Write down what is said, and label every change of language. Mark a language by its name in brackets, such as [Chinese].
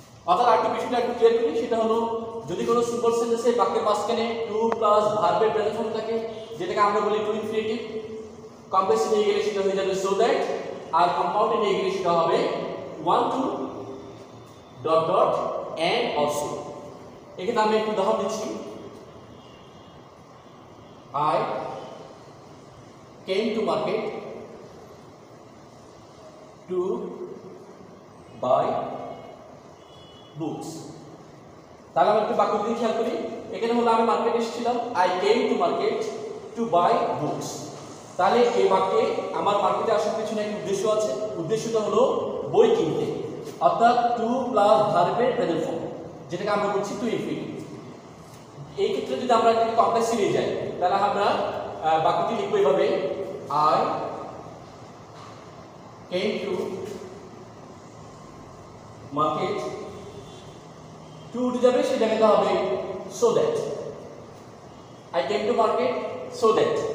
[Bangla] অর্থাৎ আরেকটু বিষয়টা একটু ক্লিয়ার করি, সেটা হলো যদি কোনো সিম্পল সেন্টেন্সে বাক্যের মাঝখানে টু প্লাস ভার্বের প্রেজেন্ট ফর্ম থাকে, যেটাকে আমরা বলি টু ইনফিনিটিভ, কমপ্লেক্সে নিয়ে গেলে সেটা হয়ে যাবে সো দ্যাট, আর কম্পাউন্ডে নিয়ে গেলে সেটা হবে one two dot dot and also. এখানে আমি একটু উদাহরণ দিচ্ছি। [English] I came to market to buy books। [Bangla] তাহলে আমরা একটু বাক্য দিয়ে খেয়াল করি। এখানে হলো আমি মার্কেটে এসেছিলাম, [English] I came to market to buy books। [Bangla] তাহলে এই বাক্যে আমার মার্কেটে আসার পিছনে একটা উদ্দেশ্য আছে। উদ্দেশ্যটা হলো বই কিনতে, অর্থাৎ টু প্লাস ভার্বের প্রেজেন্ট ফর্ম, যেটাকে আমরা বলছি টু ইনফিনিটিভ। এই ক্ষেত্রে যদি আমরা একটা কমপ্লেক্সে নিয়ে যাই, তাহলে আমরা বাক্যটি লিখবো এভাবে, [English] I came to market, [Bangla] two উঠে যাবে, সেই জায়গাতে হবে so that, [English] I came to market so that।